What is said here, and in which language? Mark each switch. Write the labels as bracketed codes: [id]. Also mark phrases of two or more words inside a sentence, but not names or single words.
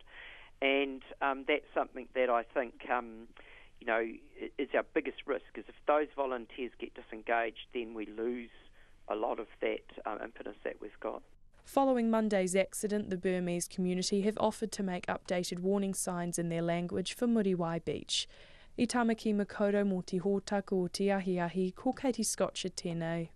[en] And that's something that I think is our biggest risk, is if those volunteers get disengaged, then we lose a lot of that impetus that we've got. Following Monday's accident, the Burmese community have offered to make updated warning signs in their language for Muriwai Beach. [mi] I tamaki makoto mō te hōtaka o te ahiahi, ko Katie Scotcher tēnei.